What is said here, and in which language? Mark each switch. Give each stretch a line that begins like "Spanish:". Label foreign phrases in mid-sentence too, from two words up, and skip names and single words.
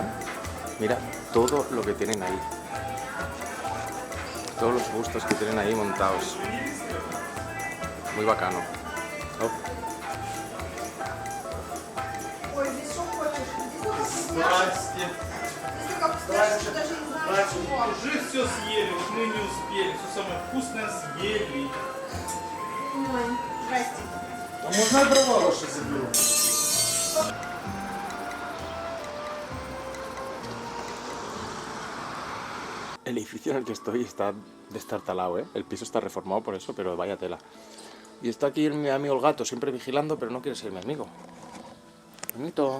Spanish: Mira todo lo que tienen ahí, todos los gustos que tienen ahí montados, muy bacano.
Russian: Уже все съели, вот мы не успели, все самое вкусное съели. Здрасте. А можно я дрова ваши заберу?
Spanish: El edificio en el que estoy está destartalado, ¿eh? El piso está reformado por eso, pero vaya tela. Y está aquí mi amigo el gato, siempre vigilando, pero no quiere ser mi amigo. Bonito.